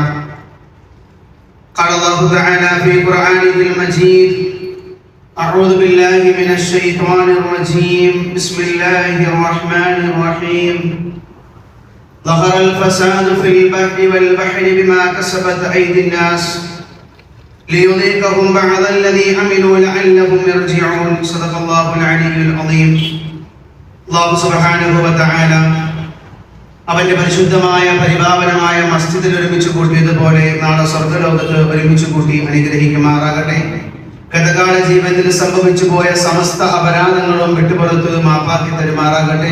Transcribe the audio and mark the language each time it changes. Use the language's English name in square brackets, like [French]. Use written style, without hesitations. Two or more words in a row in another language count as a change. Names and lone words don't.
[Arabic] قال الله تعالى في قرآنه المجيد: أعوذ بالله من الشيطان الرجيم، بسم الله الرحمن الرحيم. ظهر الفساد في البر والبحر بما كسبت أيدي الناس ليذيقهم بعض الذي عملوا لعلهم يرجعون. صدق الله العلي العظيم. [Malayalam] അല്ലാഹു [Arabic] سبحانه وتعالى [Malayalam] അവന്റെ പരിശുദ്ധമായ പരിപാവനമായ മസ്ജിദിൽ ഒരുമിച്ച് കൂട്ടിയതുപോലെ നാളെ സ്വർഗ്ഗലോകത്ത് ഒരുമിച്ച് കൂട്ടി അനുഗ്രഹിക്കുമാറാകട്ടെ. ഗതകാല ജീവിതത്തിൽ സംഭവിച്ചു പോയ സമസ്ത അപരാധങ്ങളും വിട്ടുപുറത്ത് മാപ്പാക്കി തരുമാറാകട്ടെ.